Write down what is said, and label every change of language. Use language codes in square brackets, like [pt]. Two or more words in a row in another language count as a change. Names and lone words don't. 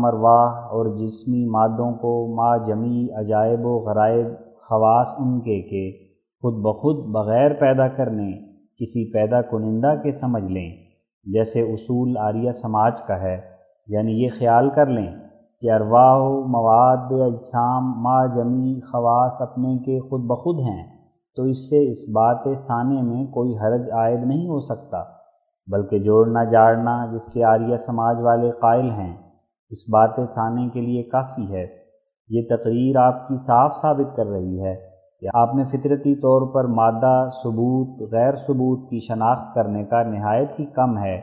[ur] ارواح اور جسمی مادوں کو ما جمی عجائب و غرائب خواص ان کے خود بخود بغیر پیدا کرنے کسی پیدا کنندہ کے سمجھ لیں، جیسے اصول آریہ سماج کا ہے، یعنی یہ خیال کر لیں کہ ارواح و مواد اجسام ما جمی خواص اپنے کے خود بخود ہیں، تو اس سے اس بات ثانیہ میں کوئی حرج عائد نہیں ہو سکتا، بلکہ جوڑنا جاڑنا جس کے آریہ سماج والے قائل ہیں اس بات ثانیہ کے لیے کافی ہے۔ یہ تقریر آپ کی صاف ثابت کر رہی ہے کہ آپ میں فطرتی طور پر مادہ ثبوت غیر ثبوت کی شناخت کرنے کا نہایت ہی کم ہے۔